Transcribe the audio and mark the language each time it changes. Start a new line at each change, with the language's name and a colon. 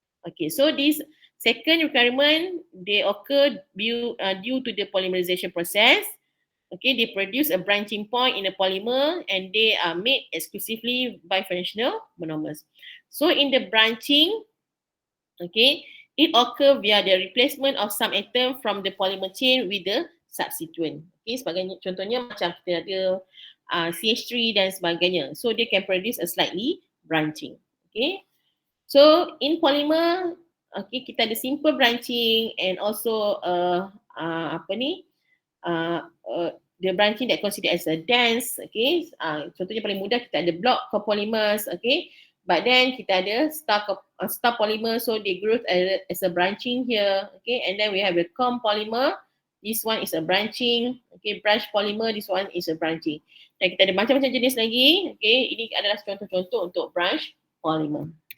English: Okay, so this second requirement, they occur due to the polymerization process. Okay, they produce a branching point in the polymer and they are made exclusively by functional monomers. So in the branching, Okay, it occur via the replacement of some atom from the polymer chain with the substituent.
Malay: Okay, sebagainya contohnya macam kita ada CH3 dan sebagainya.
English: So they can produce a slightly branching. Okay, so in polymer, okay,
Malay: kita ada
English: simple branching and also
Malay: apa ni?
English: The branching that considered as a dense, okay.
Malay: Contohnya paling mudah kita ada
English: block copolymers, okay. But then
Malay: kita ada
English: star polymer, so they grow as a branching here, okay. And then we have a comb polymer. This one is a branching, okay. Branch polymer, this one is a branching.
Malay: Dan kita ada macam-macam jenis lagi, okay. Ini adalah contoh-contoh untuk branch polymer.